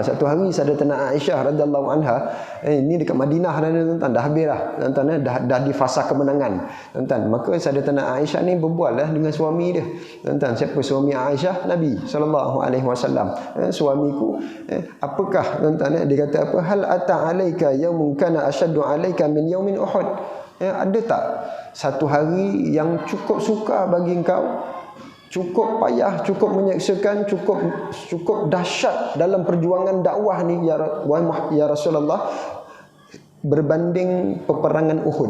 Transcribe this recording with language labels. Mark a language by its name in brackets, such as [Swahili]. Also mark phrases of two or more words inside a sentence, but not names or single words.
[Malay] Satu hari Sayyidatina Aisyah [Arabic] رضي الله عنها, [Malay] ini dekat Madinah tuan-tuan, dah habis tuan-tuan, dah di fasa kemenangan tuan-tuan. Maka Sayyidatina Aisyah ni berbual dengan suami dia tuan-tuan. Siapa suami Aisyah? Nabi [Arabic] صلى الله عليه وسلم. [Malay] Suamiku, apakah tuan-tuan, dia kata apa? [Arabic] هل أتى عليك يوم كان أشد عليك من يوم أحد. [Malay] Ada tak satu hari yang cukup sukar bagi engkau, cukup payah, cukup menyeksakan, cukup dahsyat dalam perjuangan dakwah ni [Arabic] يا رسول الله, [Malay] berbanding peperangan Uhud.